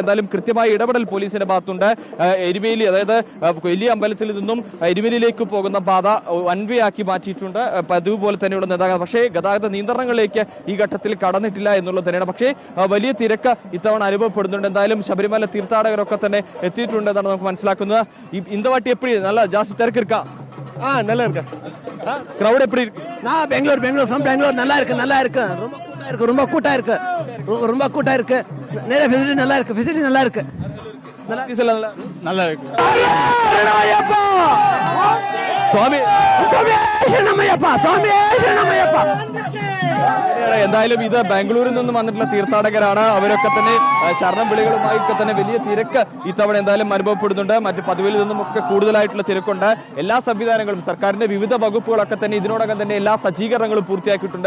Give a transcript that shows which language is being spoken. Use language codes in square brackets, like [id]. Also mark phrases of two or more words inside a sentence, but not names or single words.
[ml] എന്തായാലും കൃത്യമായ ഇടപെടൽ പോലീസിന്റെ ഭാഗത്തുണ്ട്. എരുമേലി, അതായത് വലിയ അമ്പലത്തിൽ നിന്നും എരുമേലിയിലേക്ക് പോകുന്ന പാത [en] one way [ml] ആക്കി മാറ്റിയിട്ടുണ്ട്. പതിവ് പോലെ തന്നെയുള്ള ഗതാഗതം, പക്ഷേ ഗതാഗത നിയന്ത്രണങ്ങളിലേക്ക് ഈ ഘട്ടത്തിൽ കടന്നിട്ടില്ല എന്നുള്ളത് തന്നെയാണ്. പക്ഷേ വലിയ തിരക്ക് ഇത്തവണ അനുഭവപ്പെടുന്നുണ്ട്. എന്തായാലും ശബരിമല തീർത്ഥാടകരൊക്കെ തന്നെ എത്തിയിട്ടുണ്ടെന്നാണ് നമുക്ക് മനസ്സിലാക്കുന്നത്. [ta] இந்த வாட்டி எப்படி நல்லா ஜாஸ்தி திறக்கு இருக்கா? நல்லா இருக்கா? கிரவுட் எப்படி இருக்கு? பெங்களூர் ஃப்ரம் பெங்களூர் நல்லா இருக்கு ரொம்ப கூட்டா இருக்கு நிறைய ஃபெசிலிட்டி நல்லா இருக்கு நல்லா இருக்கு. [ml] സ്വാമി എന്തായാലും ഇത് ബാംഗ്ലൂരിൽ നിന്നും വന്നിട്ടുള്ള തീർത്ഥാടകരാണ്. അവരൊക്കെ തന്നെ ശരണം വിളികളുമായൊക്കെ തന്നെ വലിയ തിരക്ക് ഇത്തവണ എന്തായാലും അനുഭവപ്പെടുന്നുണ്ട്. മറ്റ് പതിവിൽ നിന്നും ഒക്കെ കൂടുതലായിട്ടുള്ള തിരക്കുണ്ട്. എല്ലാ സംവിധാനങ്ങളും സർക്കാരിന്റെ വിവിധ വകുപ്പുകളൊക്കെ തന്നെ ഇതിനോടകം തന്നെ എല്ലാ സജ്ജീകരണങ്ങളും പൂർത്തിയാക്കിയിട്ടുണ്ട്.